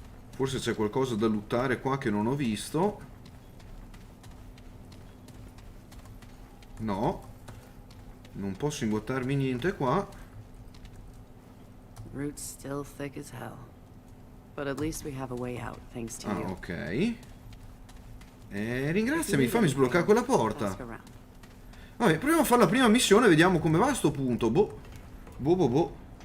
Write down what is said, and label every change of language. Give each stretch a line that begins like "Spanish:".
Italian: Forse c'è qualcosa da lottare qua che non ho visto. No. Non posso ingottarmi niente qua.
English: Roots still thick as hell. But at least we have a way out, thanks to you.
Italian: Ok. Ringraziami, fammi sbloccare quella porta. Vabbè, proviamo a fare la prima missione, vediamo come va a sto punto. Boh. Boh, boh, boh.